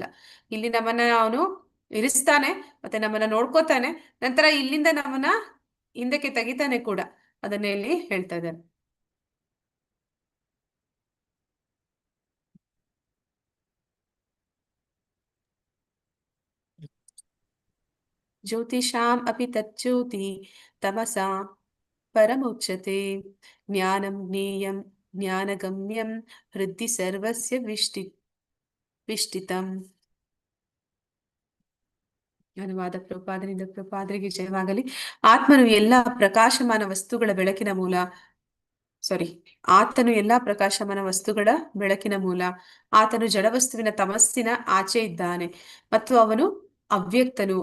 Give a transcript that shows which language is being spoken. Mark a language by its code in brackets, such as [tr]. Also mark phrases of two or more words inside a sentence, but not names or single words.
[kn] ಇಲ್ಲಿ ನಮ್ಮನ್ನ ಅವನು ಇರಿಸ್ತಾನೆ, ಮತ್ತೆ ನಮ್ಮನ್ನ ನೋಡ್ಕೋತಾನೆ, ನಂತರ ಇಲ್ಲಿಂದ ನಮ್ಮನ್ನ ಹಿಂದಕ್ಕೆ ತೆಗಿತಾನೆ ಕೂಡ. ಅದನ್ನೇ ಇಲ್ಲಿ ಹೇಳ್ತಾ ಇದ್ದಾರೆ. [sa] ಜ್ಯೋತಿಷಾಂ ಅಪಿ ತಜ್ಜ್ಯೋತಿ ತಮಸಾ ಪರಮುಚ್ಯತೆ ಜ್ಞಾನಂ ಜ್ಞೇಯಂ ಜ್ಞಾನಗಮ್ಯಂ ಹೃದಯ ಸರ್ವಸ್ಯ ವಿಷ್ಟಿತಂ. [kn] ಅನುವಾದ ಪ್ರಪಾದರಿಂದ ಪ್ರಪಾದರಿಗೆ ಜಯವಾಗಲಿ. ಆತ್ಮನು ಎಲ್ಲಾ ಪ್ರಕಾಶಮಾನ ವಸ್ತುಗಳ ಬೆಳಕಿನ ಮೂಲ. ಆತನು ಎಲ್ಲಾ ಪ್ರಕಾಶಮಾನ ವಸ್ತುಗಳ ಬೆಳಕಿನ ಮೂಲ. ಆತನು ಜಡವಸ್ತುವಿನ ತಮಸ್ಸಿನ ಆಚೆ ಇದ್ದಾನೆ ಮತ್ತು ಅವನು ಅವ್ಯಕ್ತನು.